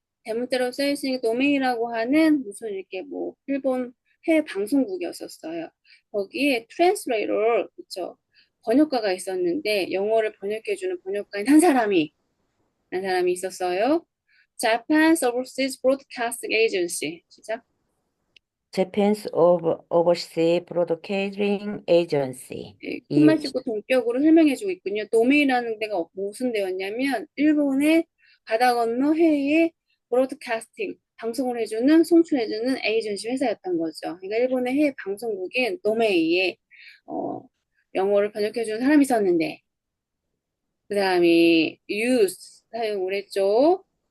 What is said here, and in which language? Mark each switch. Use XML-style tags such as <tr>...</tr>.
<ko>대문자로 써있으니까 도메이라고 하는 무슨 이렇게 일본 해외 방송국이었었어요. 거기에 translator, 그쵸? 번역가가 있었는데 영어를 번역해주는 번역가인 한 사람이 있었어요.</ko> <en>Japan's Overseas Broadcasting Agency.</en> <ko>시작.</ko> <en>Japan's Overseas Broadcasting Agency.</en> <ko>콧말 짚고 동격으로 설명해주고 있군요. 도메이라는 데가 무슨 데였냐면 일본의 바다 건너 해외에 브로드캐스팅, 방송을 해주는, 송출해주는 에이전시 회사였던 거죠. 그러니까 일본의 해외 방송국인 노메이에 영어를 번역해주는 사람이 있었는데, 그 다음이 use 사용을 했죠.</ko>